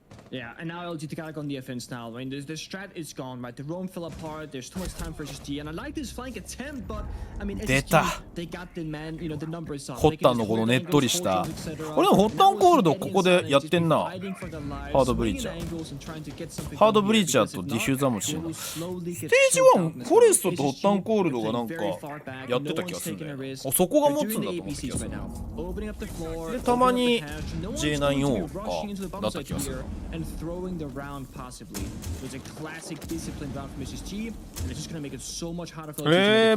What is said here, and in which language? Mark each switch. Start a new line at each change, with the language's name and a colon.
English: Yeah, and now LG gotta go on the offense now. I mean, the strat is gone, right? The roam fell apart. There's too much time for SSG, and I like this flank attempt, but I mean, SSG, they got the man, you know, the number is up.
Japanese: ホッタンのこのねっとりしたこれでもホッタンコールドここでやってんな。ハードブリーチャーハードブリーチャーとディフューザーもしてんな。ステージ1フォレストとホッタンコールドがなんかやってた気がするんだよ。あ、そこが持つんだと思った気がする。でたまに J9 王かだった気がする。
English: And throwing the round possibly. It was a classic disciplined round from SSG, and it's just gonna make it so much harder for LG.